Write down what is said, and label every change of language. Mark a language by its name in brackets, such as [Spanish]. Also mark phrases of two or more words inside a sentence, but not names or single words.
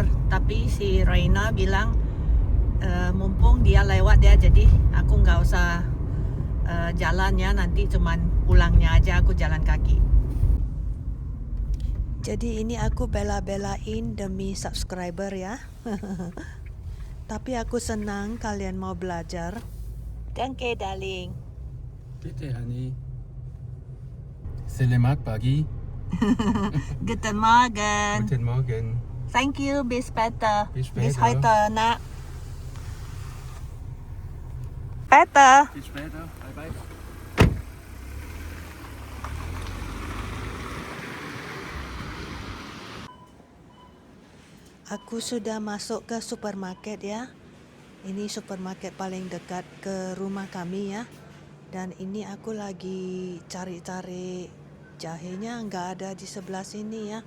[Indonesian] Tapi si Reina bilang mumpung dia lewat ya, jadi aku nggak usah jalan ya, nanti cuman pulangnya aja aku jalan kaki. Jadi ini aku bela-belain demi subscriber ya. Tapi aku senang kalian mau belajar. [German] Danke [English] darling. [German] Bitte, Honey. [Indonesian] Selamat pagi. [German] Guten Morgen. Guten Morgen. [English] Thank you, [German] bis später. Bis später. Bis heute, nak. Später. Bis später. [English] Bye bye. [Indonesian] Aku sudah masuk ke supermarket ya. Ini supermarket paling dekat ke rumah kami ya. Dan ini aku lagi cari-cari jahenya, nggak ada di sebelah sini ya.